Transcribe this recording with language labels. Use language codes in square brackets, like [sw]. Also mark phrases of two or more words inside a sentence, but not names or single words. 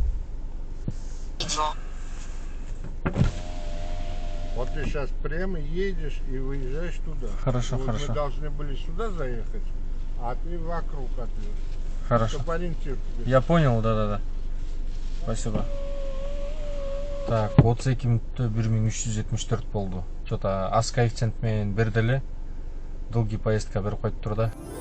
[ru] Вот ты сейчас прямо едешь и выезжаешь туда. Хорошо, вот хорошо. Мы должны были сюда заехать, а ты вокруг отвез. Хорошо. Чтоб ориентир тебе. Я понял, да. Спасибо. Так, [ky] 32 минутта 1374 болду. Что-то аз коэффициент менен бердели. [ru] Долгий поездка [ky] берип коюп тур да.